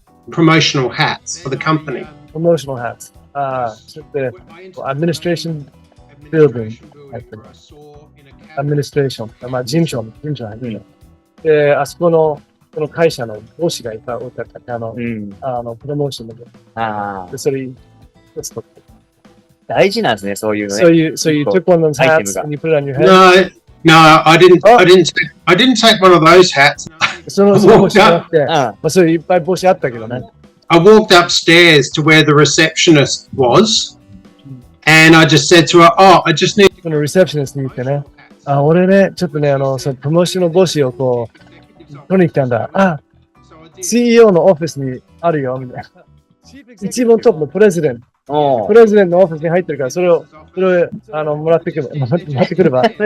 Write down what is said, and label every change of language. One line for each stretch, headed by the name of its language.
English: promotional hats for the company. Promotional hats.
Japanese: ちょっと、administration building 入ってる。 administration。 まあ、事務所入ってる。で、あそこの、この会社のボスがいた、プロモーションで。で、それ、大事なんですね、そういうね。
English: So you took one of those hats and you put it on your head? No, I didn't take one of those hats.
Japanese: その帽子があって、まあ、そういういっぱい帽子あったけどね。
English: I walked upstairs to where the receptionist was, and I just said to her, "Oh, I just need."
Japanese: このリセプショニストに言ってね、俺ね、ちょっとね、そのプロモーションの帽子をこう、取りに来たんだ。 CEO のオフィスにあるよ、みたいな。一番トップのプレゼデントのオフィスに入ってるから、それをもらってくれば。